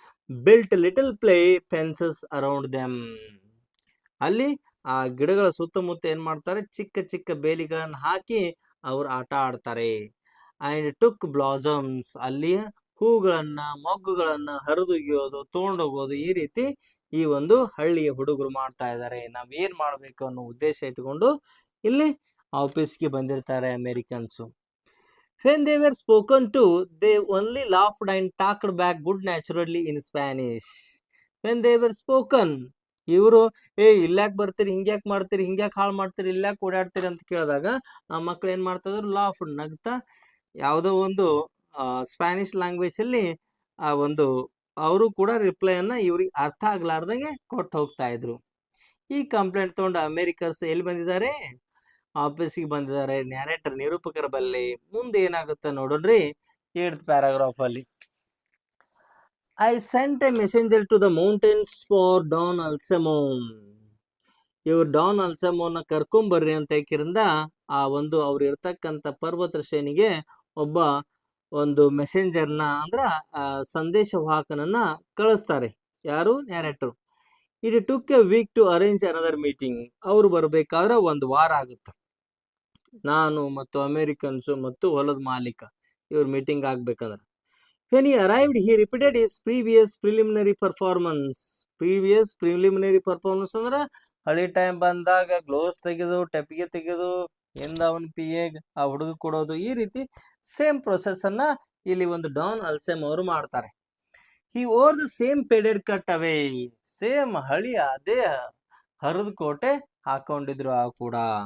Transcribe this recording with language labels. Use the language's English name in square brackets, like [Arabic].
[English] Built little play fences around them. [Kannada] ಅಲ್ಲಿ ಆ ಗಿಡಗಳ ಸುತ್ತಮುತ್ತ ಏನ್ ಮಾಡ್ತಾರೆ, ಚಿಕ್ಕ ಚಿಕ್ಕ ಬೇಲಿಗಳನ್ನ ಹಾಕಿ ಅವ್ರು ಆಟ ಆಡ್ತಾರೆ. [English] and took blossoms, [Kannada] ಅಲ್ಲಿ ಹೂಗಳನ್ನ ಮೊಗ್ಗುಗಳನ್ನ ಹರಿದೊಗೆಯೋದು, ತಗೊಂಡೋಗೋದು, ಈ ರೀತಿ ಈ ಒಂದು ಹಳ್ಳಿಯ ಹುಡುಗರು ಮಾಡ್ತಾ ಇದ್ದಾರೆ. ನಾವ್ ಏನ್ ಮಾಡ್ಬೇಕು ಅನ್ನೋ ಉದ್ದೇಶ ಇಟ್ಕೊಂಡು ಇಲ್ಲಿ ಆಫೀಸ್ಗೆ ಬಂದಿರ್ತಾರೆ Americans. [English] When they were spoken to, they only laughed and talked back good naturally in Spanish. When they were spoken, [Kannada] ಇವರು ಇಲ್ಯಾಕ್ ಬರ್ತೀರಿ, ಹಿಂಗ್ಯಾಕ್ ಮಾಡ್ತೀರಿ, ಹಿಂಗ್ಯಾಕ್ ಹಾಳು ಮಾಡ್ತೀರಿ, ಇಲ್ಯಾಕ್ ಓಡಾಡ್ತೀರಿ ಅಂತ ಕೇಳಿದಾಗ ಆ ಮಕ್ಳು ಏನ್ ಮಾಡ್ತಿದ್ರು, ಲಾಫ್, ನಗ್ತಾ ಯಾವುದೋ ಒಂದು ಸ್ಪ್ಯಾನಿಷ್ ಲ್ಯಾಂಗ್ವೇಜ್ ಅಲ್ಲಿ ಆ ಒಂದು ಅವರು ಕೂಡ ರಿಪ್ಲೈಯನ್ನ ಇವ್ರಿಗೆ ಅರ್ಥ ಆಗ್ಲಾರ್ದಂಗೆ ಕೊಟ್ಟು ಹೋಗ್ತಾ ಇದ್ರು. ಈ ಕಂಪ್ಲೇಂಟ್ ತಗೊಂಡು ಅಮೇರಿಕನ್ಸ್ ಎಲ್ಲಿ ಬಂದಿದ್ದಾರೆ, ಆಫೀಸಿಗೆ ಬಂದಿದ್ದಾರೆ, ನ್ಯಾರೇಟರ್ ನಿರೂಪಕರ ಬಲ್ಲಿ. ಮುಂದೆ ಏನಾಗುತ್ತೆ ನೋಡ್ರಿ 8th ಪ್ಯಾರಾಗ್ರಾಫ್ ಅಲ್ಲಿ. [English] I sent a messenger to the mountains for Don Alsamo. [Kannada] ಇವ್ರು ಡಾನ್ ಅಲ್ಸಮೋನ ಕರ್ಕೊಂಬರ್ರಿ ಅಂತ ಹೇಕಿರಿಂದ ಆ ಒಂದು ಅವ್ರು ಇರ್ತಕ್ಕಂಥ ಪರ್ವತ ಶ್ರೇಣಿಗೆ ಒಬ್ಬ ಒಂದು ಮೆಸೆಂಜರ್ನ ಅಂದ್ರ ಸಂದೇಶವಾಹಕನನ್ನ ಕಳಿಸ್ತಾರೆ. ಯಾರು? [English] Narrator. It took a week to arrange another meeting. [Kannada] ಅವ್ರು ಬರ್ಬೇಕಾದ್ರೆ 1 ವಾರ ಆಗುತ್ತೆ. ನಾನು ಮತ್ತು ಅಮೇರಿಕನ್ಸು ಮತ್ತು ಹೊಲದ ಮಾಲೀಕ ಇವ್ರ ಮೀಟಿಂಗ್ ಆಗ್ಬೇಕಂದ್ರೆ [English] When he arrived, he repeated his previous preliminary performance. Previous preliminary performance [Kannada] ಅಂದ್ರೆ ಹಳಿ ಟೈಮ್ ಬಂದಾಗ ಗ್ಲೋವ್ಸ್ ತೆಗೆದು ಟೆಪ್ಪಿಗೆ ತೆಗೆದು ಇಂದ ಅವನ ಪಿಎಗ್ ಆ ಹುಡುಗ ಕೊಡೋದು ಈ ರೀತಿ ಸೇಮ್ ಪ್ರೊಸೆಸ್ ಅನ್ನ ಇಲ್ಲಿ ಒಂದು ಡಾನ್ ಅಲ್ಸೆಮ್ ಅವರು ಮಾಡ್ತಾರೆ. [English] he wore the same faded cut away, [Kannada] same ಹಳಿ ಅದೇ ಹರಿದ ಕೋಟೆ ಹಾಕೊಂಡಿದ್ರು ಆ ಕೂಡ.